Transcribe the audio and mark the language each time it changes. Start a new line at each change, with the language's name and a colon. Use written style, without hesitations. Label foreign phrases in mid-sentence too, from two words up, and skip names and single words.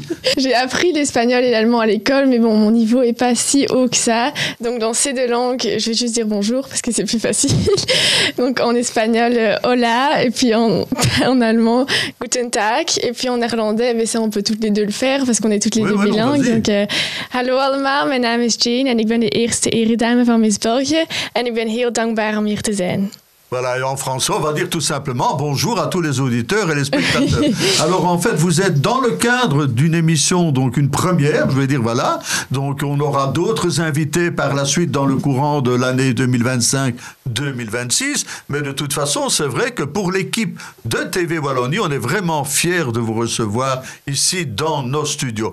French: J'ai appris l'espagnol et l'allemand à l'école, mais bon, mon niveau est pas si haut que ça. Donc dans ces 2 langues, je vais juste dire bonjour parce que c'est plus facile. Donc en espagnol, hola, et puis en allemand,
German: guten Tag,
French: et puis en néerlandais, mais ça on peut toutes les 2 le faire parce qu'on est toutes les 2 bilingues.
Dutch: Donc hallo allemaal, mijn naam is Jane en ik ben de eerste eredame van Miss België en ik ben heel dankbaar om hier te zijn.
French: Voilà, et en français, on va dire tout simplement bonjour à tous les auditeurs et les spectateurs. Alors en fait, vous êtes dans le cadre d'une émission, donc une première, je vais dire voilà. Donc on aura d'autres invités par la suite dans le courant de l'année 2025-2026. Mais de toute façon, c'est vrai que pour l'équipe de TV Wallonie, on est vraiment fiers de vous recevoir ici dans nos studios.